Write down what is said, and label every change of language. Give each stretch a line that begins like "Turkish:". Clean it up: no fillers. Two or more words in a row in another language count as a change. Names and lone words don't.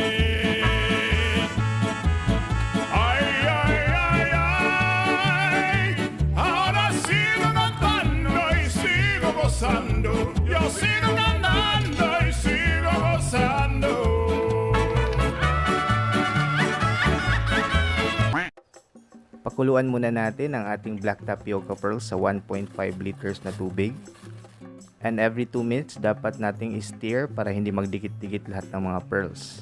Spanish: Ay, ay, ay, ay, ahora sigo cantando y sigo gozando. Yo sigo cantando y sigo gozando.
Filipino: Pakuluan muna natin ang ating
English: black tapioca pearls
Filipino: sa 1.5 liters na tubig.
English: And every 2 minutes,
Filipino: dapat nating i-stir para hindi magdikit-dikit lahat ng mga pearls.